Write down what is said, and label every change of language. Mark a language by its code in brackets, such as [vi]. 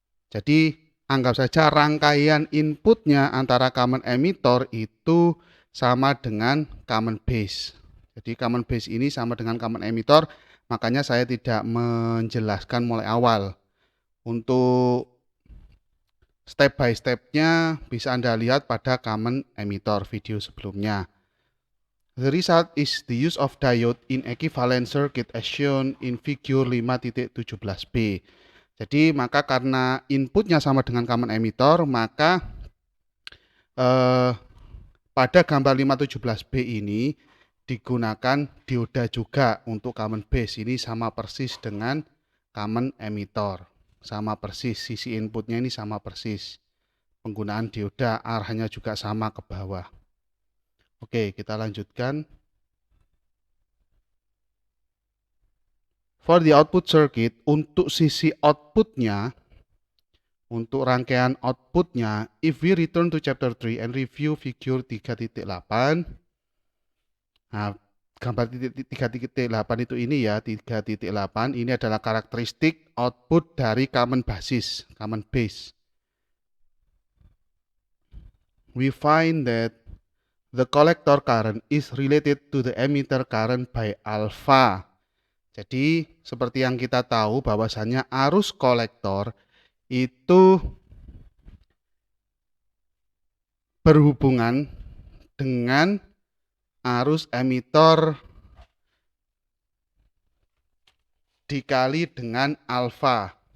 [id] Jadi anggap saja rangkaian inputnya antara common emitter itu sama dengan common base. Jadi common base ini sama dengan common emitter, makanya saya tidak menjelaskan mulai awal. Untuk step by stepnya bisa Anda lihat pada common emitter video sebelumnya. [en] The result is the use of diode in equivalent circuit as shown in figure 5.17b. [id] Jadi maka karena inputnya sama dengan common emitter, maka pada gambar 517b ini digunakan dioda juga untuk common base. Ini sama persis dengan common emitter. Sama persis, sisi inputnya ini sama persis. Penggunaan dioda arahnya juga sama ke bawah. Oke, kita lanjutkan. [en] For the output circuit, [id] untuk sisi outputnya, untuk rangkaian outputnya, [en] if we return to chapter 3 and review figure 3.8, [id] nah, gambar 3.8 itu ini ya, 3.8 ini adalah karakteristik output dari common basis, common base. [en] We find that the collector current is related to the emitter current by alpha. [id] Jadi seperti yang kita tahu bahwasannya arus kolektor itu berhubungan dengan arus emitter dikali dengan alfa.